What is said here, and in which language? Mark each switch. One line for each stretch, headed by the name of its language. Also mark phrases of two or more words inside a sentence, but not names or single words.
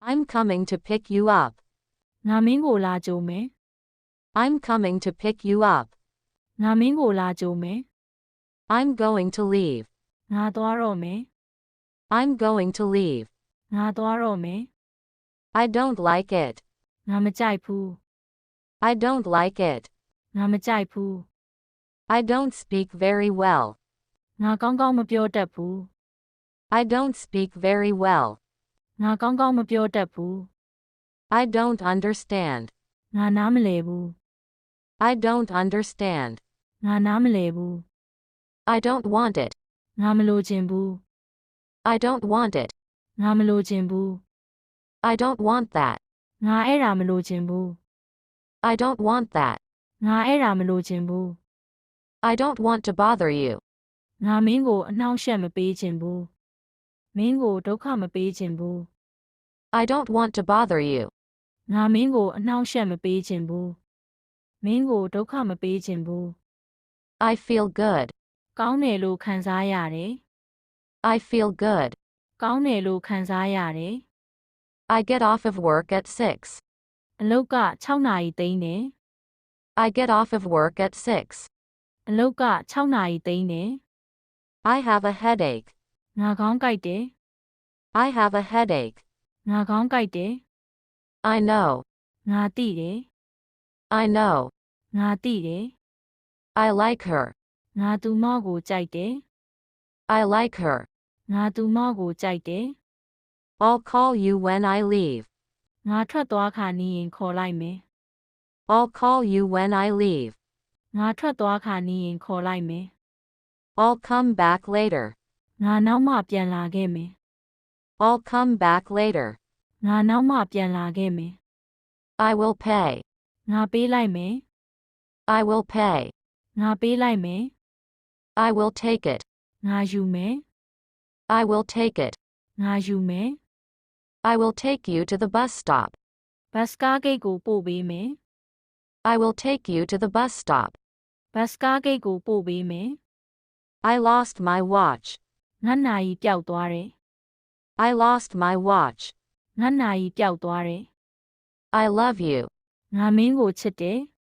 English: I'm coming to pick you up.
Burmese: ငါမင်းကိုလာကြိုမယ်
English: I'm coming to pick you up.
Burmese: ငါမင်းကိုလာကြိုမယ်
English: I'm going to leave.
Burmese: ငါသွားတော့မယ်
English: I'm going to leave.
Burmese: ငါသွားတော့မယ်
English: I don't like it.
Burmese: ငါမကြိုက်ဘူး
English: I don't like it.
Burmese: ငါမကြိုက်ဘူး
English: I don't speak very well.
Burmese: ငါကောင်းကောင်းမပြောတတ်ဘူး
English: I don't speak very well.
Burmese: ငါကောင်းကောင်းမပြောတတ်ဘူး
English: I don't understand.
Burmese: ငါနားမလည်ဘူး
English: I don't understand.
Burmese: ငါနားမလည်ဘူး
English: I don't want it.
Burmese: ငါမလိုချင်ဘူး
English: I don't want it.
Burmese: ငါမလိုချင်ဘူး
English: I don't want that.
Burmese: ငါအဲ့ဒါမလိုချင်ဘူး
English: I don't want that.
Burmese: ငါအဲ့ဒါမလိုချင်ဘူး
English: I don't want to bother you.
Burmese: ငါမင်းကိုအနှောင့်အယှက်မပေးချင်ဘူးမင်းကိုဒုက္ခမပေးချင်ဘူး
English: I don't want to bother you.
Burmese: ငါမင်းကိုအနှောင့်အယှက်မပေးချင်ဘူးမင်းကိုဒုက္ခမပေးချင်ဘူး
English: I feel good.
Burmese: ကောင်းတယ်လို့ခံစားရတယ်
English: I feel good.
Burmese: ကောင်းတယ်လို့ခံစားရတယ်
English: I get off of work at 6.
Burmese: အလုတ်က6နာရီသိမ်းတယ်
English: I get off of work at 6.
Burmese: အလုတ်က6နာရီသိမ်းတယ်
English: I have a headache.
Burmese: ငါခေါင်းကိုက်တယ်
English: I have a headache.
Burmese: ငါခေါင်းကိုက်တယ်
English: I know.
Burmese: ငါသိတယ်
English: I know.
Burmese: ငါသိတယ်
English: I like her.
Burmese: ငါသူမကိုကြိုက်တယ်
English: I like her.
Burmese: ငါသူမကိုကြိုက်တယ်
English: I'll call you when I leave.
Burmese: ငါထွက်သွားခါနီးရင်ခေါ်လိုက်မယ်
English: I'll call you when I leave.
Burmese: ငါထွက်သွားခါနီးရင်ခေါ်လိုက်မယ်
English: I'll come back later.
Burmese: ငါနောက်မှပြန်လာခဲ့မယ်
English: I'll come back later.
Burmese: ငါနောက်မှပြန်လာခဲ့မယ်
English: I will pay.
Burmese: ငါပေးလိုက်မယ်
English: I will pay.
Burmese: ငါပေးလိုက်မယ်
English: I will take it.
Burmese: ငါယူမယ်
English: I will take it.
Burmese: ငါယူမယ်
English: I will take you to the bus stop.
Burmese: ဘတ်စကားဂိတ်ကိုပို့ပေးမယ်
English: I will take you to the bus stop.
Burmese: ဘတ်စကားဂိတ်ကိုပို့ပေးမယ်
English: I lost my watch.
Burmese: ငါနာရီပျောက်သွားတယ်
English: I lost my watch.
Burmese: ငါနာရီပျောက်သွားတယ်
English: I love you.
Burmese: ငါမင်းကိုချစ်တယ်